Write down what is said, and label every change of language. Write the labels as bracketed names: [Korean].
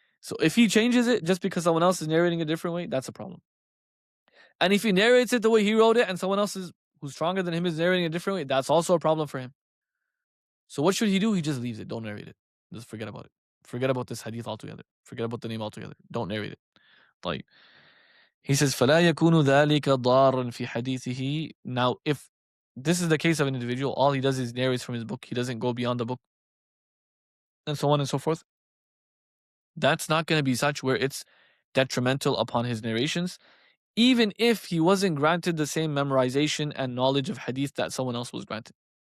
[English] So if he changes it just because someone else is narrating a different way, that's a problem. And if he narrates it the way he wrote it and someone else who's stronger than him is narrating a different way, that's also a problem for him. So what should he do? He just leaves it. Don't narrate it. Just forget about it. Forget about this hadith altogether. Forget about the name altogether. Don't narrate it. Like, he says, [Arabic] فَلَا يَكُونُ ذَلِكَ ضَارًا فِي حَدِيثِهِ. [English] Now, if this is the case of an individual, all he does is narrates from his book. He doesn't go beyond the book, and so on and so forth. That's not going to be such where it's detrimental upon his narrations, even if he wasn't granted the same memorization and knowledge of hadith that someone else was granted.